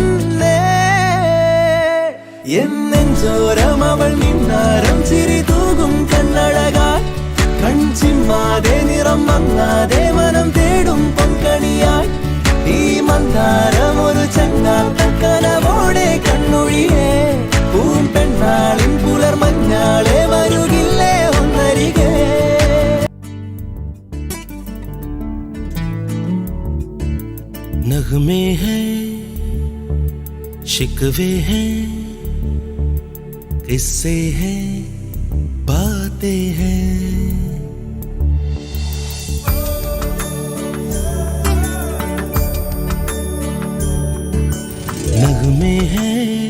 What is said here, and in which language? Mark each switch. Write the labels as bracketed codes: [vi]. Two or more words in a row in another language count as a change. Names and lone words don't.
[ml] എന്നെഞ്ചോരം അവൾ മിന്നാരം ചിരി തൂകും കണ്ണഴകായി, കൺചിമ്മാതെ നിറം മങ്ങാതെ മനം തേടും പൊൻകണിയായി. ഈ മന്ദാരം ഒരു ചങ്ങാത്തക്കനവോടെ കണ്ണൊഴിയേ, പൂം പെണ്ണാളിൻ പുലർമഞ്ഞാളെ വരുകില്ലേ ഒന്നരികെ. [hi] नगमे हैं, शिकवे हैं, किस्से हैं, बातें हैं, नगमे हैं,